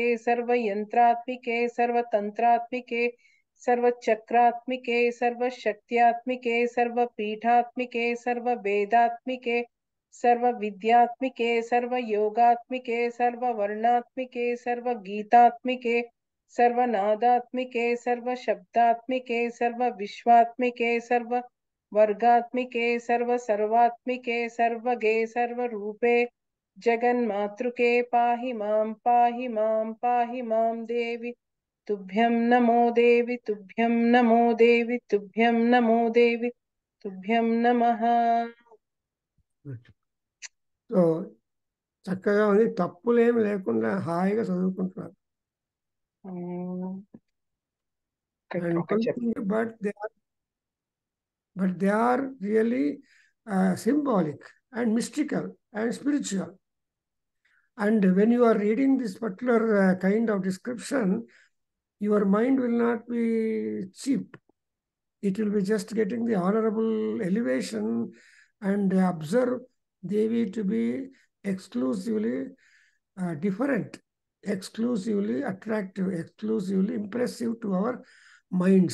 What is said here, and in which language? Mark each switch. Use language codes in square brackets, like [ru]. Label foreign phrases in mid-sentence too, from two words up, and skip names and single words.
[sa] सर्वयन्त्रात्मिके सर्वतन्त्रात्मिके सर्वचक्रात्मिके सर्वशक्त्यात्मिके सर्वपीठात्मिके सर्ववेदात्मिके सर्वविद्यात्मिके सर्वयोगात्मिके सर्ववर्णात्मिके सर्वगीतात्मिके सर्वनादात्मिके सर्वशब्दात्मिके सर्वविश्वात्मिके सर्ववर्गात्मिके सर्वसर्वात्मिके सर्वगे सर्वरूपे जगन्मातृके पाहि मां देवी तुभ्यं नमो देवी तुभ्यं नमो देवी तुभ्यं नमो देवी तुभ्यं नमः [te] సో చక్కగా ఉంది, తప్పులేమి లేకుండా హాయిగా చదువుకుంటున్నారు. అండ్ ఓకే [en] but they are really symbolic and mystical and spiritual. And when you are reading this particular kind of description, your mind will not be cheap. It will be just getting the honorable elevation and observe Devi to be exclusively different, exclusively attractive, exclusively impressive to our minds.